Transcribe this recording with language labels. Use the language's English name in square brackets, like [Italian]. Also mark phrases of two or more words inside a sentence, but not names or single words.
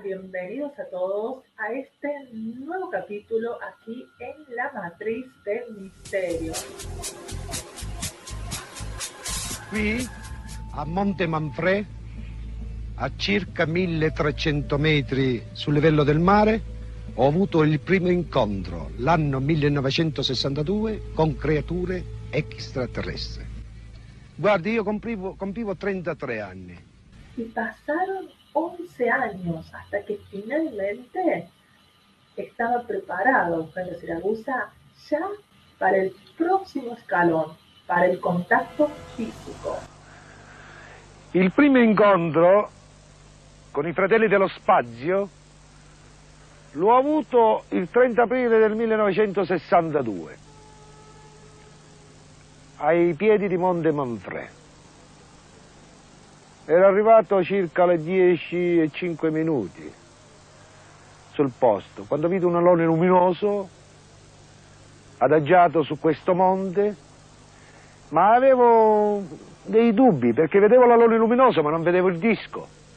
[Spanish] Bienvenidos a todos a este nuevo capítulo aquí en La Matriz del Misterio. [Italian] Qui, a Monte Manfred, a circa 1300 metri sul livello del mare, ho avuto il primo incontro, l'anno 1962, con creature extraterrestri. Guardi, io compivo 33 anni. [Spanish] Y pasaron 11 años hasta que finalmente estaba preparado Eugenio Siragusa ya para el próximo escalón, para el contacto físico. [Italian] Il primo incontro con i fratelli dello spazio l'ho avuto il 30 aprile del 1962, ai piedi di Monte Manfred. Ero arrivato circa alle 10:05 sul posto, quando vidi un alone luminoso adagiato su questo monte, ma avevo dei dubbi perché vedevo l'alone luminoso ma non vedevo il disco.